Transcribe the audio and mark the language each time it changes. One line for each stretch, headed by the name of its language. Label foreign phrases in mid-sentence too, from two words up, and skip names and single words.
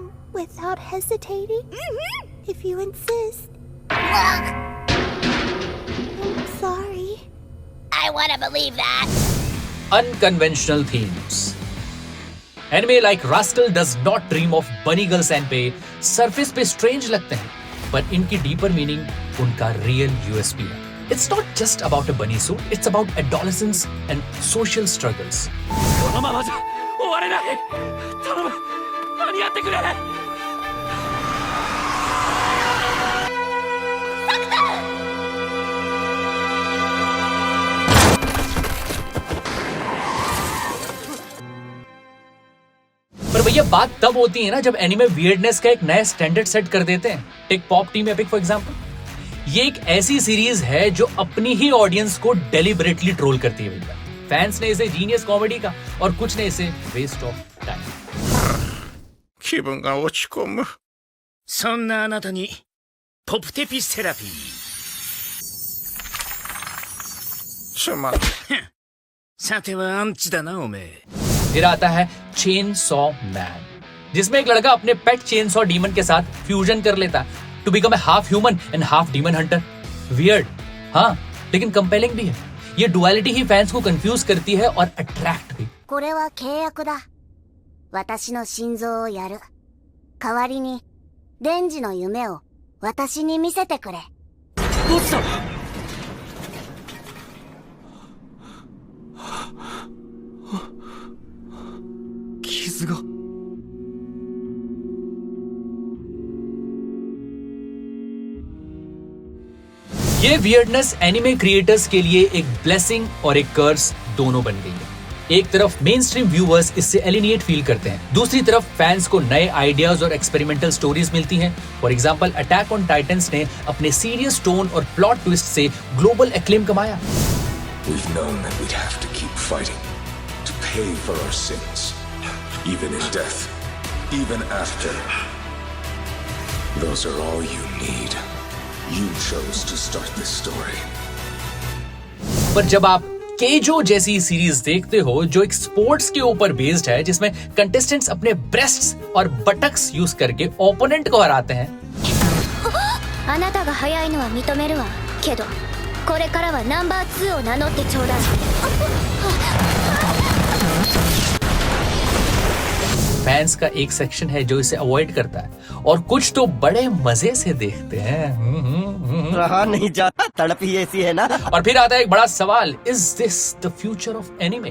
English: Without hesitating? If you insist. I'm sorry. I want to believe that. Unconventional themes. Anime like Rascal does not dream of bunny girl senpai surface
Hindi: पे strange लगते हैं, पर इनकी
English: deeper meaning
Hindi: उनका
English: real USP
Hindi: है।
English: It's not just about a bunny suit, it's about adolescence and social struggles.
Japanese: このままじゃ終われない。頼む、間に合ってくれ。
Hindi: पर भैया बात तब होती है ना जब एनिमे वियर्डनेस का एक नया
English: standard set
Hindi: कर देते हैं। टेक पॉप टीम एपिक
English: for example.
Hindi: ये एक ऐसी सीरीज है जो अपनी ही ऑडियंस को
English: deliberately troll
Hindi: करती है भैया। फैंस ने इसे
English: genius comedy
Hindi: का और कुछ ने इसे
English: waste of time.
Japanese: 気分が落ち込む。そんなあなたにポプテピセラピー。つまん。さてはアンチだなおめえ。
Hindi: फिर आता है चेन सॉ मैन, जिसमें एक लड़का अपने
English: pet chain saw demon
Hindi: के साथ फ्यूजन कर लेता है
English: to become a half human and half demon hunter.
Hindi: वियर्ड, हाँ, लेकिन कंपेलिंग भी है। ये डुअलिटी ही फैंस को कंफ्यूज करती है और अट्रैक्ट भी।
Japanese: これは契約だ。私の心臓をやる。代わりに、デンジの夢を私に見せてくれ。どうした？傷が。
Hindi: ये वियर्डनेस
English: anime creators
Hindi: के लिए एक ब्लेसिंग और एक कर्स दोनों बन गई है। एक तरफ
English: main stream viewers
Hindi: इससे
English: alienate feel
Hindi: करते हैं, दूसरी तरफ फैंस को नए आइडियाज और
English: experimental stories
Hindi: मिलती हैं।
English: for example,
Hindi: अटैक ऑन टाइटंस ने अपने
English: serious tone
Hindi: और
English: plot twist
Hindi: से
English: global acclaim
Hindi: कमाया।
English: We've known that we'd have to keep fighting to pay for our sins, even in death, even after. Those are all you need. You chose to start this story.
Hindi: पर जब आप केजो जैसी सीरीज देखते हो जो एक स्पोर्ट्स के ऊपर बेस्ड है, जिसमें कंटेस्टेंट्स अपने ब्रेस्ट्स और बटक्स यूज करके ओपोनेंट को हराते हैं,
Japanese: あなたが早いのは認めるわ。けど、これからはナンバー2を名乗ってちょうだい。
Hindi: फैंस का एक सेक्शन है जो इसे अवॉइड करता है और कुछ तो बड़े मजे से देखते हैं। रहा नहीं जाता, तड़प ही ऐसी है ना। और फिर आता है एक बड़ा सवाल,
English: is this the future of anime?